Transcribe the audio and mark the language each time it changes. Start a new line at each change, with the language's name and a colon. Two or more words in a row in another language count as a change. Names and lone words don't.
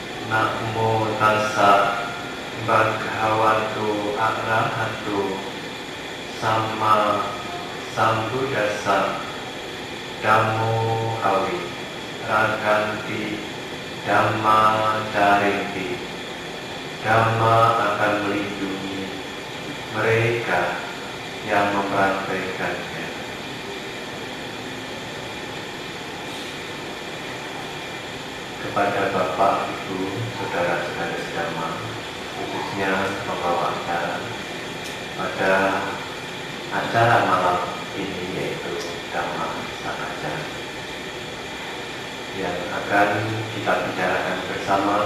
Pali: Namo tassa bhagavato arahato Sama Sambuddhassa Dhammo Hawi Raganti Dhamma Carinti.
Indonesian: Dhamma akan melindungi mereka yang mempraktekannya. Kepada Bapak, Ibu, Saudara-saudara sedama, khususnya pembawa acara pada acara malam ini, yaitu Dhamma Sakaja, yang akan kita bicarakan bersama.